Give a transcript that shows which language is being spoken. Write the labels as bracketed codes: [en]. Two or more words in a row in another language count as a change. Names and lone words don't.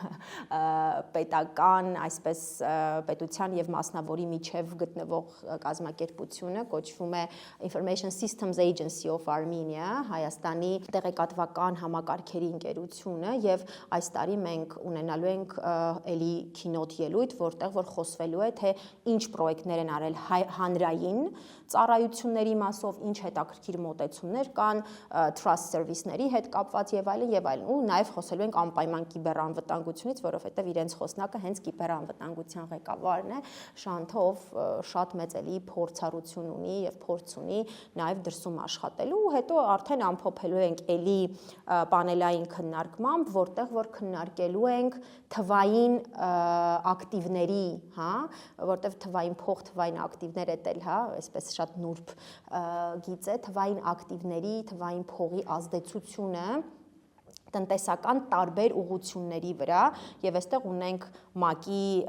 [hy] պետական, այսպես պետության եւ մասնավորի միջև գտնվող կազմակերպություն կոչվում է Information Systems Agency of Armenia, Հայաստանի տեղեկատվական համակարգերի ընկերությունը եւ այս տարի մենք ունենալու ենք էլի keynote ելույթ, որտեղ որ խոսվելու է թե ինչ պրոյեկտներ են արել հանրային ծառայությունների մասով, ինչ հետաքրքիր մոտեցումներ կան, [en] trust service- [hy] ների հետ կապված եւ այլն, ու նաեւ խոսելու ենք անպայման կիբերանվտանգությունից, որովհետեւ իրենց խոսնակը հենց կիբերանվտանգության ղեկավարն է, Շանթը, ով շատ մեծ էլի փորձառություն ունի եւ փորձ ունի նաեւ դրսում աշխատելու, հետո արդեն ամփոփելու ենք էլի պանելային քննարկմամբ, որտեղ որ քննարկելու ենք թվային ակտիվների, հա, որտեղ թվային փող, թվային ակտիվներ է տել, հա, այսպես շատ նուրբ գիծ է, թվային ակտիվների, թվային փողի ազդեցությունը տնտեսական տարբեր ուղղությունների վրա եւ այստեղ ունենք ՄԱԿ-ի